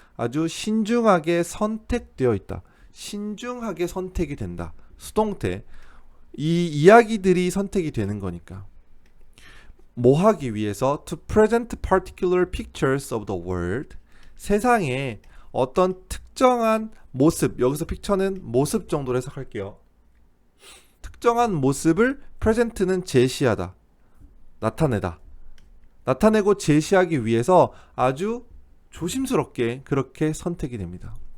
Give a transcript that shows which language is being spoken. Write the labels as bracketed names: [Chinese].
[Korean] 아주 신중하게 선택되어 있다. 신중하게 선택이 된다. 수동태. 이 이야기들이 선택이 되는 거니까. 뭐 하기 위해서 [English] to present particular pictures of the world. [Korean] 세상에 어떤 특정한 모습, 여기서 픽처는 모습 정도로 해석할게요. 특정한 모습을 present는 제시하다, 나타내고 제시하기 위해서 아주 조심스럽게 그렇게 선택이 됩니다.